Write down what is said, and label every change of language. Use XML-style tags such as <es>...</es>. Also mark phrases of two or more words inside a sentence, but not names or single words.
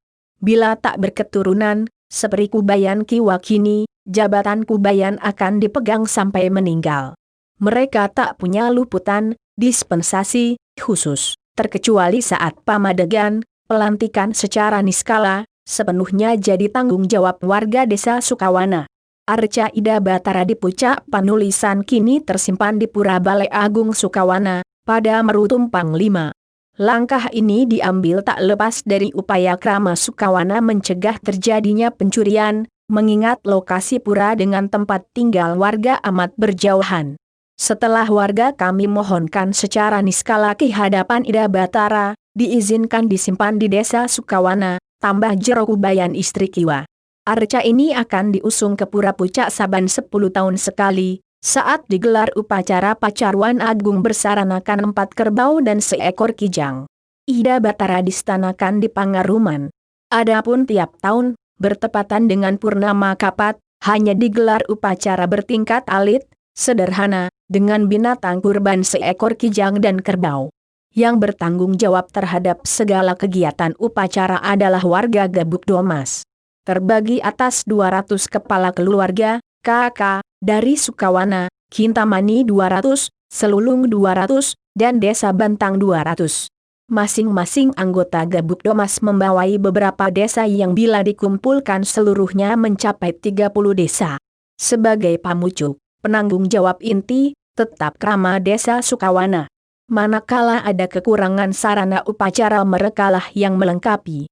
<id>Bila tak berketurunan, seperti Kubayan Kiwa kini, jabatan Kubayan akan dipegang sampai meninggal. Mereka tak punya luputan, dispensasi, khusus, terkecuali saat pamadegan, pelantikan secara niskala, sepenuhnya jadi tanggung jawab warga desa Sukawana. Arca Ida Batara di Pucak Panulisan kini tersimpan di Pura Balai Agung Sukawana, pada Meru Tumpang 5. Langkah ini diambil tak lepas dari upaya krama Sukawana mencegah terjadinya pencurian, mengingat lokasi pura dengan tempat tinggal warga amat berjauhan. Setelah warga kami mohonkan secara niskala ke hadapan Ida Batara, diizinkan disimpan di desa Sukawana, tambah Jero Kubayan istri Kiwa. Arca ini akan diusung ke Pura Pucak saban 10 tahun sekali, saat digelar upacara Pacarwan Agung bersaranakan 4 kerbau dan seekor kijang. Ida Batara distanakan di Pangaruman. Adapun tiap tahun, bertepatan dengan Purnama Kapat, hanya digelar upacara bertingkat alit, sederhana, dengan binatang kurban seekor kijang dan kerbau. Yang bertanggung jawab terhadap segala kegiatan upacara adalah warga Gabuk Domas. Terbagi atas 200 kepala keluarga, KK, dari Sukawana, Kintamani 200, Selulung 200, dan Desa Bantang 200. Masing-masing anggota Gabuk Domas membawai beberapa desa yang bila dikumpulkan seluruhnya mencapai 30 desa. Sebagai pamucuk, penanggung jawab inti, tetap krama desa Sukawana. Manakala ada kekurangan sarana upacara merekalah yang melengkapi.</id>